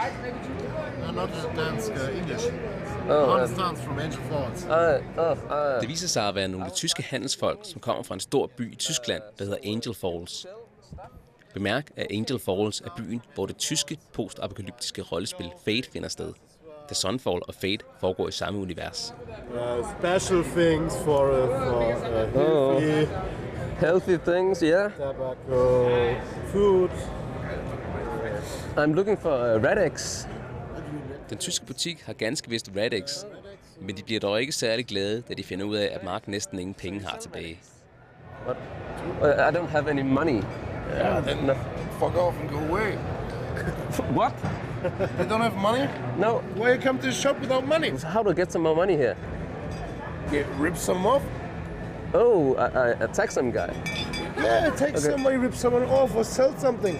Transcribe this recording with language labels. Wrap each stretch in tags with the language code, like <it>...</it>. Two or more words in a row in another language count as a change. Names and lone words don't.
<en>Not dansk, English. From Angel Falls.</en> <da>Det viser sig at være nogle tyske handelsfolk, som kommer fra en stor by i Tyskland, der hedder Angel Falls. Bemærk, at Angel Falls er byen, hvor det tyske postapokalyptiske rollespil Fate finder sted. Da Sunfall og Fate foregår i samme univers.</da> <en>Special things for Healthy things, yeah. Tobacco, food. I'm looking for Rad-X.</en> <da>Den tyske butik har ganske vist Rad-X, men de bliver dog ikke særlig glade, da de finder ud af, at Mark næsten ingen penge har tilbage.</da> <en>I don't have any money. Yeah, then fuck off and go away. What? You don't have money? No. Why you come to the shop without money? So how do I get some more money here? Rip some off? Oh, I attack some guy. Yeah, take somebody, rip someone off or sell something.</en>